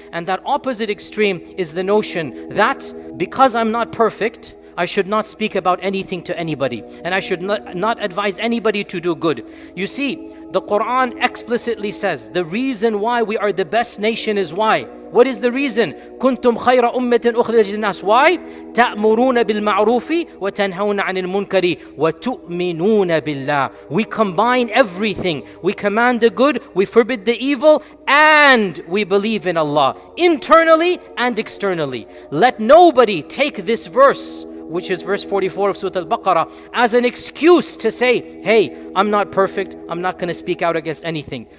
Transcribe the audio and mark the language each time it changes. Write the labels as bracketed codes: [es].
[en] And that opposite extreme is the notion that because I'm not perfect, I should not speak about anything to anybody, and I should not advise anybody to do good. You see, the Quran explicitly says the reason why we are the best nation is why. What is the reason? [ar] كنتم خير أمة أخرجت للناس. [en] Why? [ar] تأمرون بالمعروف وتنهون عن المنكر وتؤمنون بالله. [en] We combine everything. We command the good, we forbid the evil, and we believe in Allah, internally and externally. Let nobody take this verse which is verse 44 of Surah Al-Baqarah, as an excuse to say, hey, I'm not perfect, I'm not going to speak out against anything.